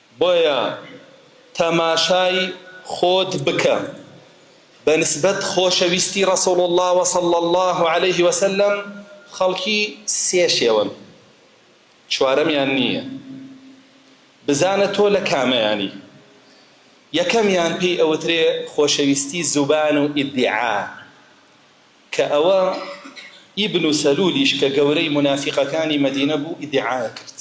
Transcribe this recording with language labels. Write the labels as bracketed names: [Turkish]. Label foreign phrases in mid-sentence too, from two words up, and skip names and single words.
[Central Kurdish] بۆیە تەماشای خۆت بکە بەنسبەت خۆشەویستی [Arabic] ڕەسوڵ الله وصلى الله عليه وسلم. [Central Kurdish] خەڵکی سێ شێوەن، چوارەمیان نییە. بزانە تۆ لە کامەیانی. یەکەمیان پێی ئەوترێ خۆشەویستی زوبان و ئیدعا، کە ئەوە ئیبن سەلولیش کە گەورەی منافقەکانی مەدینە بوو ئیدعا کرد.